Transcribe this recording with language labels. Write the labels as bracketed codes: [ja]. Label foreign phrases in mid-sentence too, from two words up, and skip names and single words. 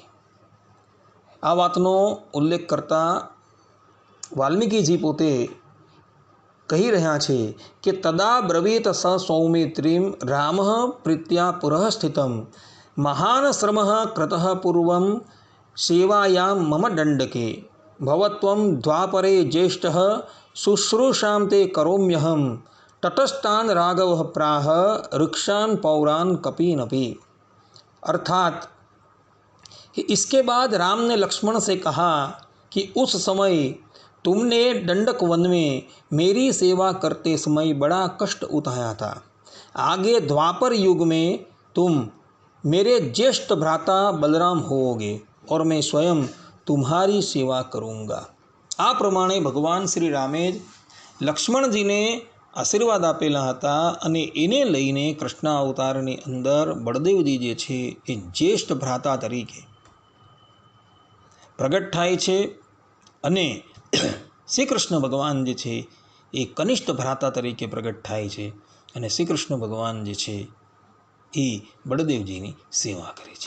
[gu] આ વાતનો ઉલ્લેખ કરતા વાલ્મીકીજી પોતે કહી રહ્યા છે કે [sa] તદા બ્રવીત સ સૌમિત્રીમ રામ પ્રીત્યા પુરઃ સ્થિતમ મહાન શ્રમ કૃતઃ પૂર્વમ સેવાયામ મમ દંડકે ભવત્વમ દ્વાપરે જ્યેષ્ઠ શુશ્રૂષામ તે કરોમ્યહમ તટસ્થાન રાઘવ પ્રાહ ऋक्षान पौरान कपीनपी। [hi] अर्थात इसके बाद राम ने लक्ष्मण से कहा कि उस समय तुमने दंडक वन में मेरी सेवा करते समय बड़ा कष्ट उठाया था, आगे द्वापर युग में तुम मेरे ज्येष्ठ भ्राता बलराम होगे और मैं स्वयं तुम्हारी सेवा करूँगा। [gu] આ પ્રમાણે ભગવાન શ્રી રામે લક્ષ્મણજીને આશીર્વાદ આપેલા હતા અને એને લઈને કૃષ્ણ અવતારની અંદર બળદેવજી જે છે એ જ્યેષ્ઠ ભ્રાતા તરીકે પ્રગટ થાય છે અને શ્રી કૃષ્ણ ભગવાન જે છે એ કનિષ્ઠ ભ્રાતા તરીકે પ્રગટ થાય છે અને શ્રી કૃષ્ણ ભગવાન જે છે એ બળદેવજીની સેવા કરે છે।